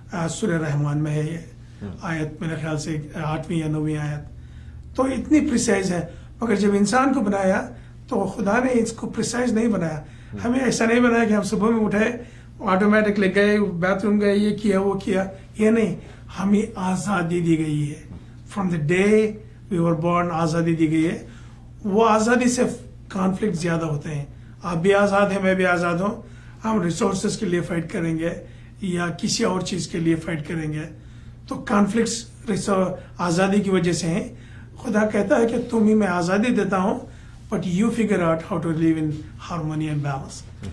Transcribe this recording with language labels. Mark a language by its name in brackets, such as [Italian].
[Urdu] سورہ رحمان میں ہے یہ آیت, میرے خیال سے 8ویں یا 9ویں آیت. تو اتنی پریسائز ہے. مگر جب انسان کو بنایا تو خدا نے اس کو پریسائز نہیں بنایا. ہمیں ایسا نہیں بنایا کہ ہم صبح میں اٹھے, آٹومیٹکلی گئے بیتھ روم گئے, یہ کیا وہ کیا. یہ نہیں, ہمیں آزادی دی گئی ہے. [English] from the day we were born [Urdu] آزادی دی گئی ہے. وہ آزادی سے کانفلکٹ زیادہ ہوتے ہیں. آپ بھی آزاد ہیں, میں بھی آزاد ہوں, ہم ریسورسز کے لیے فائٹ کریں گے یا کسی اور چیز کے لیے فائٹ کریں گے. تو کانفلکٹس آزادی کی وجہ سے ہیں. خدا کہتا ہے کہ تمہیں میں آزادی دیتا ہوں, [English] But you figure out how to live in harmony and balance.